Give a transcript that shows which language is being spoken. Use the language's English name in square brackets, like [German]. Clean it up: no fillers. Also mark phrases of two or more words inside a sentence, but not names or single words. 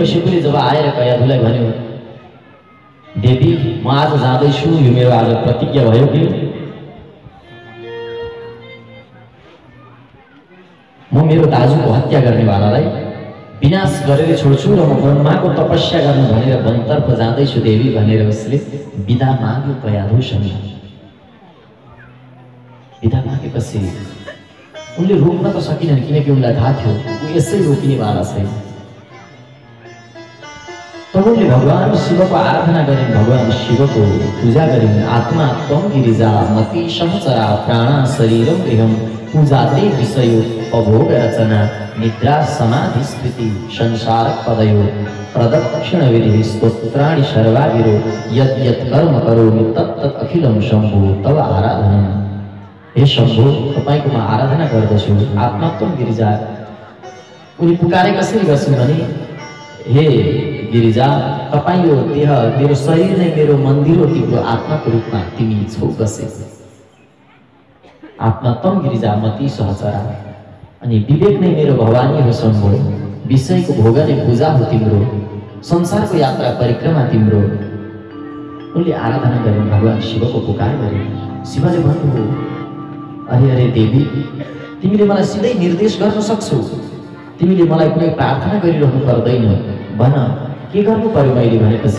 [Nepali] हिरण्यकश्यपले जब आएर कयाधुलाई भन्यो देवी म आज जाँदैछु, यो मेरो आज प्रतिज्ञा भयो कि म मेरो दाजुको हत्या गर्नेवालालाई विनाश गरेर छोड्छु र म ब्रह्माको तपस्या गर्नु भनेर वनतर्फ जाँदैछु देवी भनेर उसले बिदा माग्यो पयाधुसँग। बिदा मागेपछि उनले रोक्न त सकिनन्, किनकि उनलाई थाहा थियो ऊ यसै रोकिनेवाला छैन। तब उनले भगवान शिवको आराधना गरिन्, भगवान शिवको पूजा गरिन्। [Sanskrit] आत्मा त्वं गिरिजा मति सहचरा प्राणा शरीरम गृहम पूजाते विषयो अभोग रचना निद्रा समाधि स्थिति संसार पदयो प्रदक्षिण विधि स्तोत्राणि सर्वागिरो यत् यत् कर्म करोमि तत् तत् अखिलम शंभो तव आराधना। [Nepali] हे शंभो, तपाईको म आराधना गर्दछु। [Sanskrit] आत्मा त्वं गिरिजा, [Nepali] उनी पुकारे कसरी गर्छन् भने हे गिरिजा, तपाईँ यो देह मेरो शरीर नै मेरो मन्दिर हो, तिम्रो आत्माको रूपमा तिमी छौ बसेको। [Sanskrit] आत्मा त्वं गिरिजा मति सहचरा, [Nepali] अनि विवेक नै मेरो भवानी हो शंभो। विषयको भोग नै पूजा हो तिम्रो, संसारको यात्रा परिक्रमा तिम्रो। उनले आराधना गरिन्, भगवान शिवको पुकार गरिन्। शिवले भन्नुभयो, अरे अरे देवी, तिमीले मलाई सिधै निर्देश गर्न सक्छौ, तिमीले मलाई कुनै प्रार्थना गरिरहनु पर्दैन, भन के गर्नु पर्यो मैले भनेपछि।